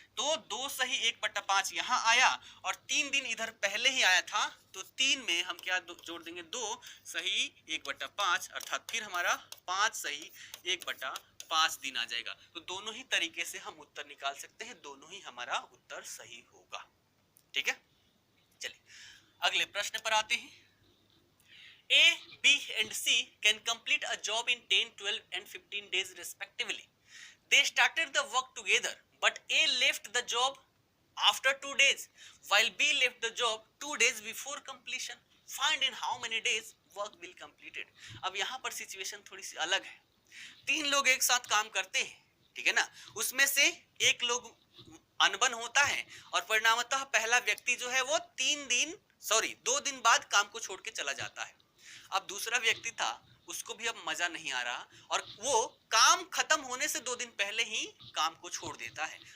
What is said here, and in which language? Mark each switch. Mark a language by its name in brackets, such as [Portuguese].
[Hindi] तो 2 सही 1 बटा 5 यहाँ आया, और 3 दिन इधर पहले ही आया था, तो 3 में हम क्या जोड़ देंगे, 2 सही 1 बटा 5, अर्थात फिर हमारा 5 सही 1 बटा 5 दिन आ जाएगा। तो दोनों ही तरीके से हम उत्तर निकाल सकते हैं, दोनों ही हमारा उत्तर सही होगा, ठीक है। चलिए अगले प्रश्न पर आते हैं। [English] A, B and C can complete a job in 10, 12 and 15 days respectively. They started the work together, but A left the job after 2 days, while B left the job 2 days before completion. Find in how many days work will completed. [Hindi] अब यहाँ पर situation थोड़ी सी अलग है। 3 लोग एक साथ काम करते हैं, ठीक है ना, उसमें से एक लोग अनबन होता है और परिणामतः पहला व्यक्ति जो है वो 2 दिन बाद काम को छोड़ के चला जाता है। अब दूसरा व्यक्ति था, उसको भी अब मजा नहीं आ रहा और वो काम खत्म होने से 2 दिन पहले ही काम को छोड़ देता है।